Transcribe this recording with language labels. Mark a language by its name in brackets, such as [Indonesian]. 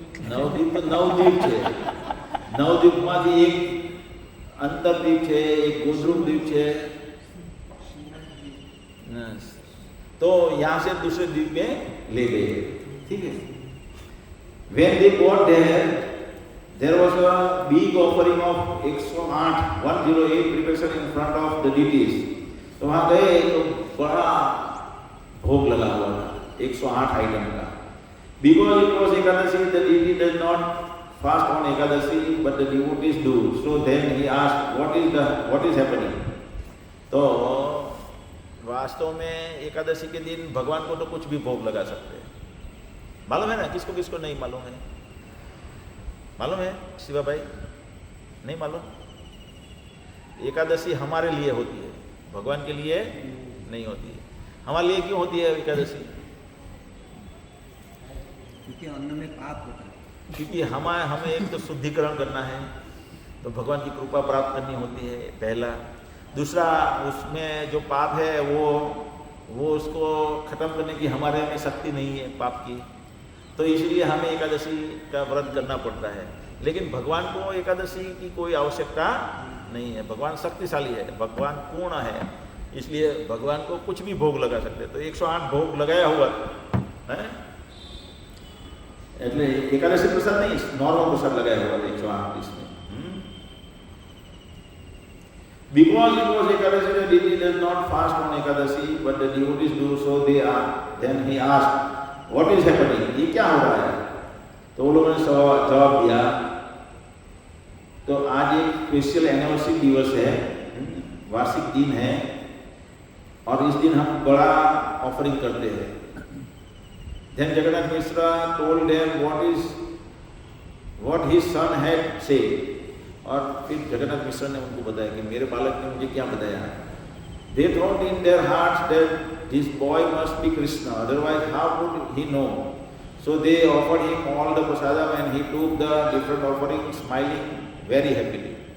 [Hindi] नवद्वीप तो नवद्वीप है, नवद्वीप में एक अंतरद्वीप है, एक गोद्रुम द्वीप है। तो यहाँ से दूसरे द्वीप में ले गए, ठीक है। [English] When they got there was a big offering of 108 preparation in front of the deities. [Hindi] तो वहाँ गए तो बड़ा भोग लगा हुआ था 108 आइटम का। [English] Because it was Ekadashi, the deity does not fast on Ekadashi, but the devotees do. So then he asked, what is happening? [Hindi] तो वास्तव में एकादशी के दिन भगवान को तो कुछ भी भोग लगा सकते हैं, मालूम है ना? किसको किसको नहीं मालूम है? मालूम है शिवा भाई? नहीं मालूम? एकादशी हमारे लिए होती है, भगवान के लिए नहीं होती है। हमारे लिए क्यों होती है एकादशी? क्योंकि अन्न में पाप होता है। क्योंकि हमें एक तो शुद्धिकरण करना है, तो भगवान की कृपा प्राप्त करनी होती है, पहला। दूसरा, उसमें जो पाप है वो उसको खत्म करने की हमारे में शक्ति नहीं है पाप की, तो इसलिए हमें एकादशी का व्रत करना पड़ता है। लेकिन भगवान को एकादशी की कोई आवश्यकता नहीं है, भगवान शक्तिशाली है, भगवान पूर्ण है, इसलिए भगवान को कुछ भी भोग लगा सकते हैं। तो 108 भोग लगाया हुआ है, [Gujarati] એટલે એકાદશી પ્રસાદ નહીં, નોર્મલ પ્રસાદ લગાવ્યા [Hindi] हुआ 108 इसमें। [English] Because it was Ekadasi, the deity does not fast on Ekadasi, but the devotees do, so they are. Then he asked, what is happening? [Hindi] ये क्या हो रहा है? तो वो लोगों ने जवाब दिया, तो आज एक स्पेशल एनिवर्सरी दिवस है, वार्षिक दिन है, और इस दिन हम बड़ा ऑफरिंग करते हैं. [English] Then Jagannath Mishra told them what his son had said. [Hindi] और फिर जगन्नाथ मिश्रा ने उनको बताया कि मेरे बालक ने मुझे क्या बताया. [English] They thought in their hearts that this boy must be Krishna, otherwise how would he know? So they offered him all the prasadam and he took the different offerings smiling very happily.